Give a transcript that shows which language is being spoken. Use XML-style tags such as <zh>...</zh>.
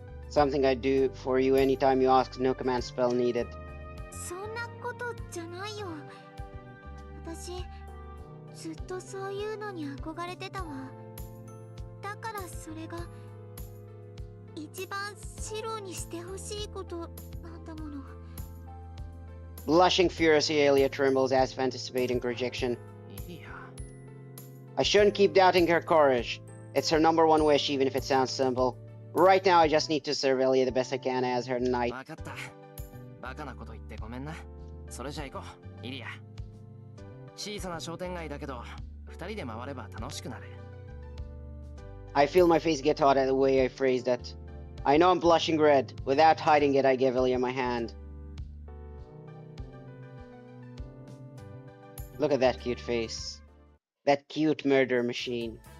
<en>Something I do for you anytime you ask, no command spell needed.</en> <ja>そんなことじゃないよ。私ずっとそういうのに憧れてたわ。だからそれが一番シロにしてほしいことなんだもの。</ja> <en>Blushing furiously, Elia trembles as if anticipating rejection.</en> <ja>イリア。</ja> <en>I shouldn't keep doubting her courage. It's her number one wish, even if it sounds simple. Right now, I just need to serve Elia the best I can as her knight.</en> <ja>わかった。バカなこと言ってごめんな。それじゃ行こう、イリア。小さな商店街だけど、二人で回れば楽しくなる。</ja> <en>I feel my face get hot at the way I phrased it. I know I'm blushing red. Without hiding it, I give Elia my hand. Look at that cute face. That cute murder machine.</en>